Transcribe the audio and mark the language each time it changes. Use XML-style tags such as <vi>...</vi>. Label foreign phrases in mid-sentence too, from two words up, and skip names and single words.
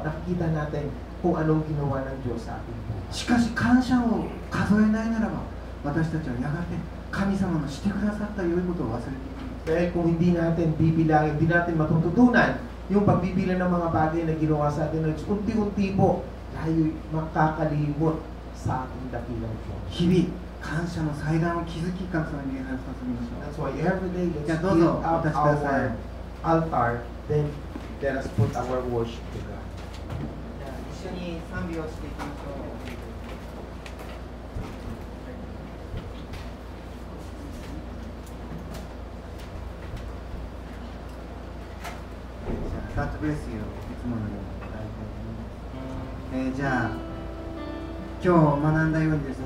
<tl>Nakikita natin kung anong ginawa ng Diyos sa ating buhay.</tl> <ja>しかし感謝を数えないならば、私たちはやがて神様のしてくださった良いことを忘れていきます。</ja> <tl>Dahil kung hindi natin bibilangin, hindi natin matututunan yung pagbibilang ng mga bagay na ginawa sa atin, unti-unti po tayo makakalimot sa ating dakilang Diyos.</tl> <ja>日々感謝の祭壇を築き、神様に礼拝を捧げましょう。</ja> <en>That's why every day let's</en> <ja>じゃあどう</ja> <en>build</en> <ja>ぞ</ja> <en>up</en> <ja>お立ちください。</ja> <en>our altar, then let us put our worship to God.</en> <ja>じゃあ一緒に賛美をしていきましょう。</ja> <en>God bless you。</en> <ja>いつものように、じゃあ今日学んだようにですね。</ja>